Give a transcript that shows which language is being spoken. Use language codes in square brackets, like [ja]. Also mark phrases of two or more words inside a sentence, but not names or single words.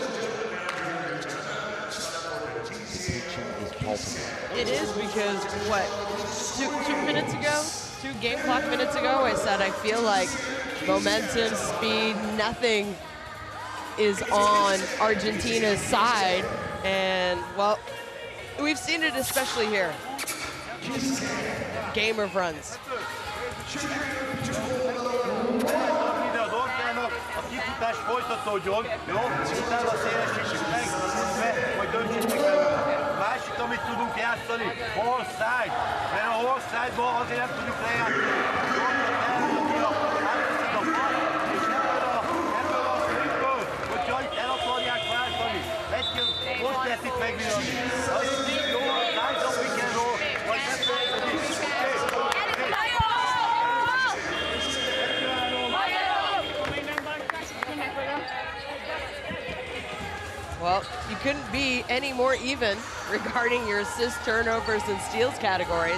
[en] It is because, what, two minutes ago, 2 game clock minutes ago, I said I feel like momentum, speed, nothing is on Argentina's side. And, well, we've seen it especially here. Game of runs. [hu] Futás folytatódjon, jó? Utána szélesítsük meg, majd döntsétek el. Másik, amit tudunk játszani, [en] all side. [hu] Mert a [en] all side-ban [hu] azért nem tudjuk lejátszani. Átveszed a bal, és ebből a székből, hogyha itt el akarják váltani, most lehet itt megvillanni. Az jó, [en] nice up pick and roll, [hu] vagy megfelelődik. [en] Well, you couldn't be any more even regarding your assists, turnovers, and steals categories.